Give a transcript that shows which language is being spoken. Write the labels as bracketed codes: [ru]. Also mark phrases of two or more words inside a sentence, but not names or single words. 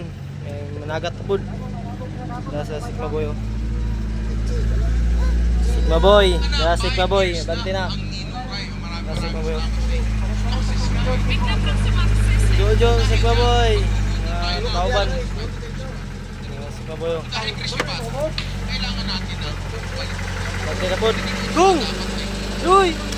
[ceb] Managat pud. Sa Sigma Boy. Oh. Sigma Boy, Sigma Boy, abanti na. Sigma Boy. Jojo, Sigma Boy. Tauban. Sigma Boy. [tl] Kailangan natin na [ceb] Abanti na pud. Gung! Uy!